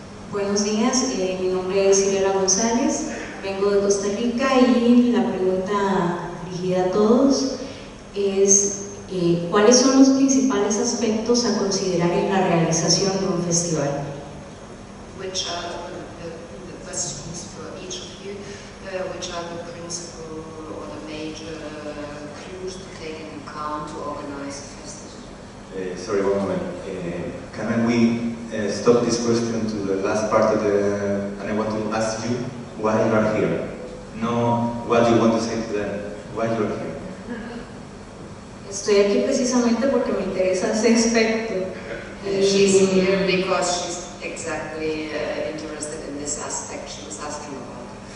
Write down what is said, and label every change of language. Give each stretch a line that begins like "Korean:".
Spanish: Buenos días, mi nombre es Silvia González, vengo de Costa Rica y la pregunta dirigida a todos es ¿cuáles son los principales aspectos a considerar en la realización de un festival?
English: Which are the questions for each of you, which are the principal or the major clues to take into account to organize a festival? Sorry, one moment. Can we stop this question to the last part of the... and I want to ask you why you are here. No what you want to say to them, why you are here.
Spanish: Estoy aquí precisamente porque me interesa ese aspecto.
English: She's here because she's exactly interested in this aspect she was asking about.